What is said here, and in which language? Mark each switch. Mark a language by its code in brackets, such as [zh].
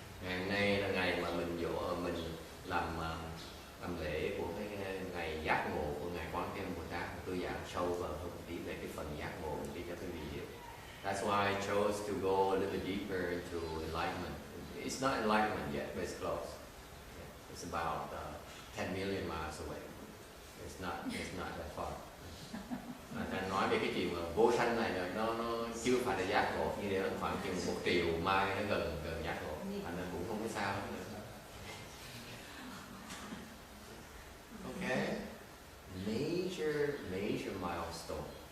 [vi] Ngày hôm nay là ngày mà mình làm lễ của cái ngày giác ngộ của ngài Quán Thế Âm Bồ Tát. Tôi giảng sâu vào hơn một tí về cái phần giác ngộ một tí cho quý vị hiểu. [en] That's why I chose to go a little deeper into enlightenment. It's not enlightenment yet, but it's close. It's about 10 million miles away. It's not that far. [vi] Anh nói về cái chuyện vô sanh này là nó chưa phải là giác ngộ, như thế khoảng chừng 1 triệu mai nó gần giác ngộ, anh nên cũng không có sao nữa. [en] Okay, major major milestone.